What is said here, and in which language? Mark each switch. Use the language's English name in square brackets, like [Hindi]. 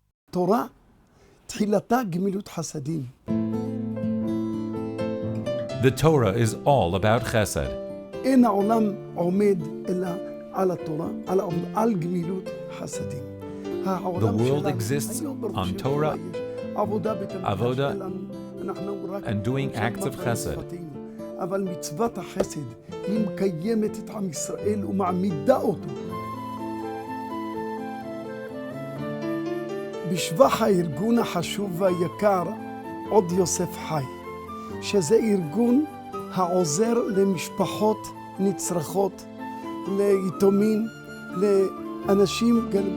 [Hebrew] תורה, תחילתה גמילות חסדים. [English] The Torah is all about Chesed. [Hebrew] אין העולם עומד אלא על התורה, על גמילות חסדים. [English] The world exists on Torah, Avodah, and doing acts of Chesed. [Hebrew] אבל מצוות החסד היא מקיימת את עם ישראל ומעמידה אותו. בשבח הארגון החשוב והיקר עוד יוסף חי, שזה ארגון העוזר למשפחות נצרכות, ליתומים, לאנשים.